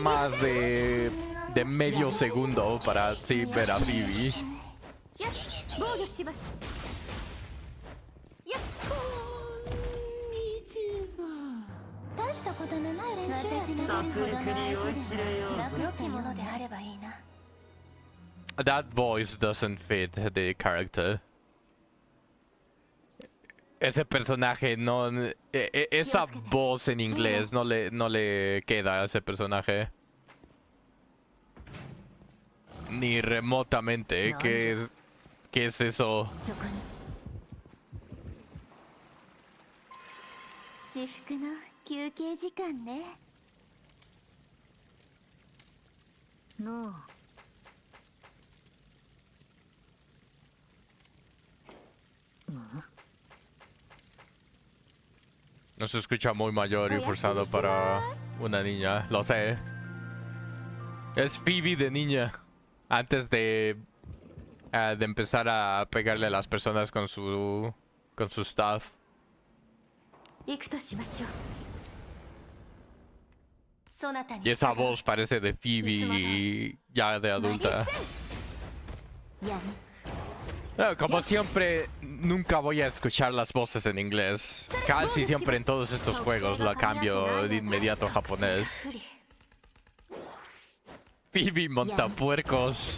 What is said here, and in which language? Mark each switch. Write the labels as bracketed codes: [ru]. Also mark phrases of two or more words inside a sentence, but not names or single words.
[es] más de medio segundo para así ver a Phoebe. [ja] やっ、防御します。やっ。大したことのない連中や。殺戮に酔いしれよ。良きものであればいいな。 [en] That voice doesn't fit the character. [es] Ese personaje no... esa voz en inglés no le queda a ese personaje. Ni remotamente. ¿Qué es eso? [ja] そこに。至福の休憩時間ね。のう。 [es] No se escucha muy mayor y forzado para una niña, lo sé. Es Phoebe de niña. Antes de empezar a pegarle a las personas con su staff. [ja] 行くとしましょう。そなたに [es] Y esa voz parece de Phoebe ya de adulta. Ya. Como siempre, nunca voy a escuchar las voces en inglés. Casi siempre en todos estos juegos la cambio de inmediato a japonés. Phoebe Montapuercos.